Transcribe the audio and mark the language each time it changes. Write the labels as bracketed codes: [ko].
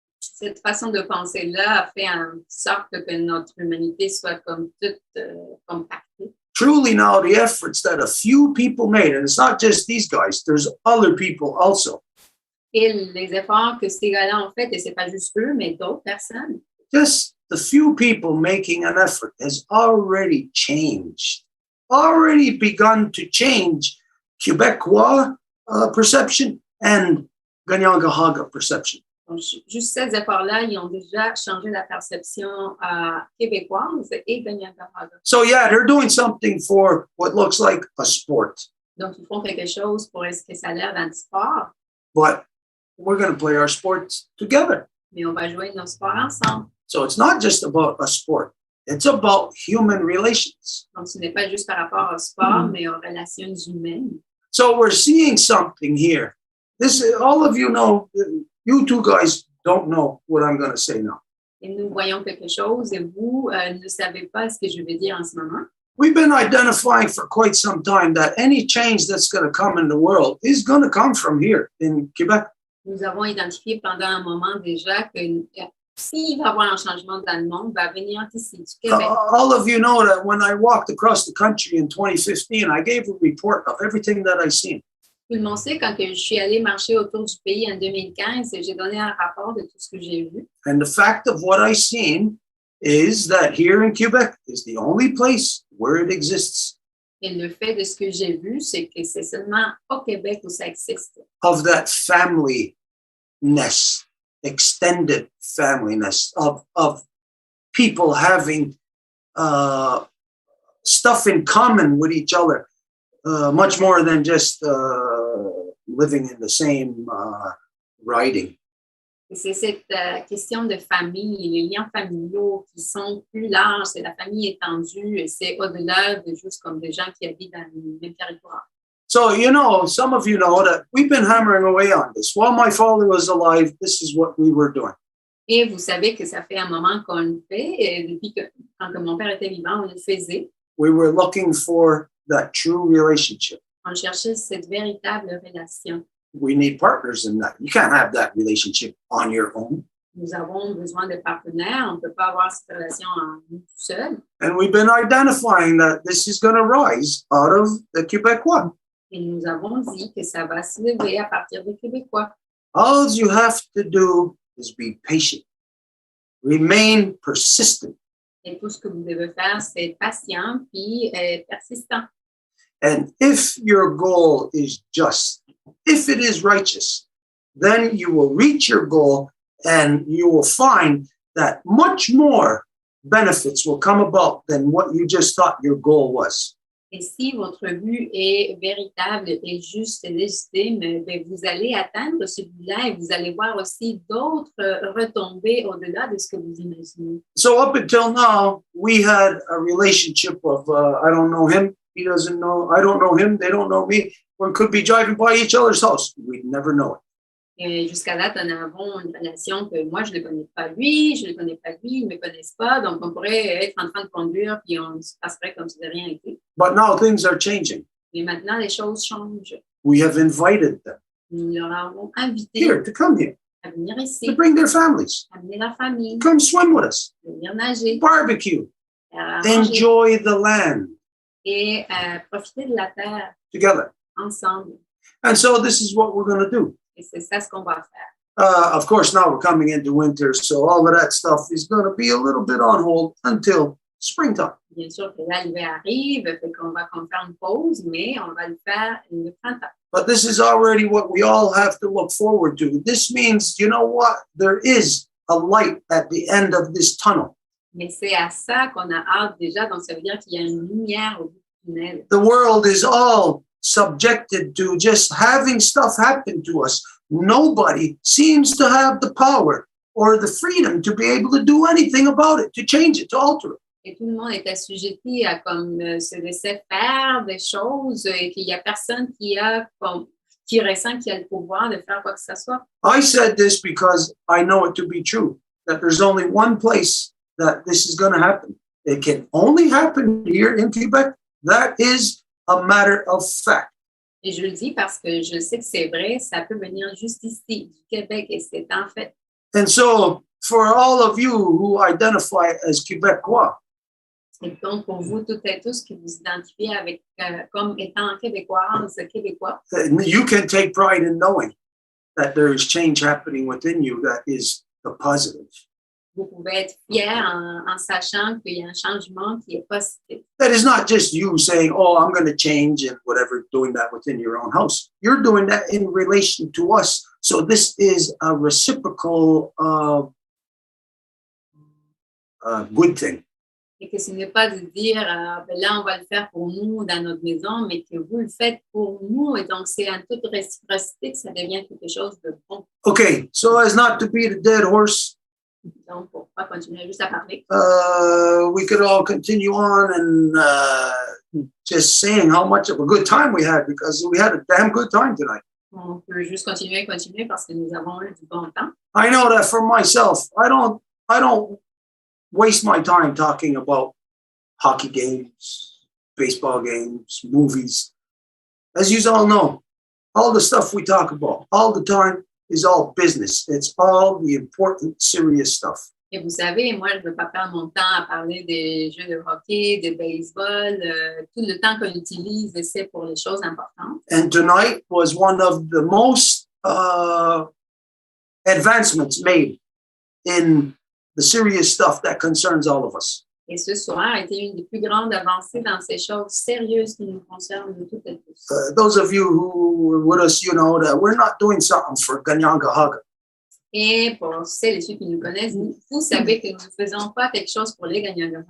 [fr] Cette façon de penser-là a fait en sorte que notre humanité soit comme toute compactée. [en] Truly now the efforts that a few people made, and it's not just these guys, there's other people also. [fr] Et les efforts que ces gars-là ont fait, et c'est pas juste eux, mais d'autres personnes. [en] Just the few people making an effort has already changed, already begun to change Quebecois perception and Ganyangahaga perception. [fr] Donc, juste ces efforts-là, ils ont déjà changé la perception québécoise et Ganyangahaga. [en] So yeah, they're doing something for what looks like a sport, [fr] Donc, ils font quelque chose pour ce que ça a l'air d'un sport, [en] but we're going to play our sports together. [fr] mais on va jouer nos sports ensemble. [en] So it's not just about a sport. It's about human relations. [fr] Donc, ce n'est pas juste par rapport au sport, mais aux relations humaines. [en] So we're seeing something here. This, all of you know, you two guys don't know what I'm going to say now. [fr] Et nous voyons quelque chose et vous ne savez pas ce que je vais dire en ce moment. [en] We've been identifying for quite some time that any change that's going to come in the world is going to come from here in Quebec. [fr] Nous avons identifié pendant un moment déjà que s'il va y avoir un changement dans le monde, va venir ici, du Québec. [en] All of you know that when I walked across the country in 2015, I gave a report of everything that I seen. [fr] Tout le monde sait, quand je suis allée marcher autour du pays en 2015, j'ai donné un rapport de tout ce que j'ai vu. [en] And the fact of what I seen is that here in Quebec is the only place where it exists. [fr] Et le fait de ce que j'ai vu, c'est que c'est seulement au Québec où ça existe. [en] Of that family-ness, extended family-ness, of people having stuff in common with each other, much more than just living in the same riding. [fr] Et c'est cette question de famille, les liens familiaux qui sont plus larges, c'est la famille étendue et c'est au-delà de juste comme des gens qui habitent dans le même territoire. [en] So, you know, some of you know that we've been hammering away on this. While my father was alive, this is what we were doing. [fr] Et vous savez que ça fait un moment qu'on le fait, et depuis que quand mon père était vivant, on le faisait. [en] We were looking for that true relationship. [fr] On cherchait cette véritable relation. [en] We need partners in that. You can't have that relationship on your own. [fr] Nous avons besoin de partenaires. On ne peut pas avoir cette relation en nous tout seul. [en] And we've been identifying that this is going to rise out of the Quebecois. [fr] Et nous avons dit que ça va se lever à partir des Québécois. [en] All you have to do is be patient. Remain persistent. [fr] Et tout ce que vous devez faire, c'est être patient puis persistant. [en] And if your goal is just, if it is righteous, then you will reach your goal and you will find that much more benefits will come about than what you just thought your goal was. [fr] Et si votre but est véritable et juste et légitime, bien, vous allez atteindre celui-là et vous allez voir aussi d'autres retombées au-delà de ce que vous imaginez. [en] So up until now, we had a relationship of, I don't know him, he doesn't know, I don't know him, they don't know me. We could be driving by each other's house. We'd never know it. [fr] Et jusqu'à date, nous avons une relation que moi, je ne le connais pas lui, je ne le connais pas lui, ils ne me connaissent pas. Donc, on pourrait être en train de conduire puis on se passerait comme si de rien n'était. [en] But now things are changing. [fr] Mais maintenant, les choses changent. [en] We have invited them [fr] Nous leur avons invité [en] here to come here, [fr] à venir ici, [en] to bring their families, [fr] à amener leur famille, [en] come swim with us, [fr] à venir nager, [en] barbecue, [fr] à manger [en] enjoy the land [fr] et profiter de la terre [en] together. [fr] ensemble. [en] And so this is what we're going to do. [fr] Et c'est ça ce qu'on va faire. [en] Of course, now we're coming into winter, so all of that stuff is going to be a little bit on hold until springtime. [fr] Bien sûr que là, l'hiver arrive, fait qu'on va comme faire une pause, mais on va le faire le printemps. [en] But this is already what we all have to look forward to. This means, you know what? There is a light at the end of this tunnel. [fr] Mais c'est à ça qu'on a hâte déjà, donc ça veut dire qu'il y a une lumière au bout du tunnel. [en] The world is all subjected to just having stuff happen to us. Nobody seems to have the power or the freedom to be able to do anything about it, to change it, to alter it. [fr] Et tout le monde est assujetti à comme se laisser faire des choses et qu'il n'y a personne qui ressent qu'il a le pouvoir de faire quoi que ce soit. [en] I said this because I know it to be true, that there's only one place that this is going to happen. It can only happen here in Quebec. That is a matter of fact. [fr] Et je le dis parce que je sais que c'est vrai, ça peut venir juste ici, du Québec, et c'est en fait. [en] And so, for all of you who identify as Québécois, [fr] Et donc, pour vous toutes et tous qui vous identifiez avec, comme étant québécoises, québécois, [en] you can take pride in knowing that there is change happening within you that is the positive. [fr] vous pouvez être fiers en sachant qu'il y a un changement qui est positif. [en] That is not just you saying, oh, I'm going to change and whatever, doing that within your own house. You're doing that in relation to us. So this is a reciprocal good thing. [fr] Et que ce n'est pas de dire, ben là, on va le faire pour nous dans notre maison, mais que vous le faites pour nous. Et donc, c'est en toute réciprocité que ça devient quelque chose de bon. [en] Okay, so as not to beat a dead horse, [fr] Donc, pour pas continuer juste à parler. [en] we could all continue on and just saying how much of a good time we had, because we had a damn good time tonight. [fr] On peut juste continuer parce que nous avons eu du bon temps. [en] I know that for myself, I don't waste my time talking about hockey games, baseball games, movies. As you all know, all the stuff we talk about all the time is all business. It's all the important, serious stuff. [fr] Et vous savez, moi, je ne veux pas perdre mon temps à parler des jeux de hockey, de baseball. Tout le temps qu'on utilise, c'est pour les choses importantes. [en] And tonight was one of the most advancements made in the serious stuff that concerns all of us. [fr] Et ce soir a été une des plus grandes avancées dans ces choses sérieuses qui nous concernent de toutes et tous. [en] Those of you who were with us, you know that we're not doing something for Ganyangahaga. [fr] Et pour celles et ceux qui nous connaissent, vous savez que nous ne faisons pas quelque chose pour les gagnants.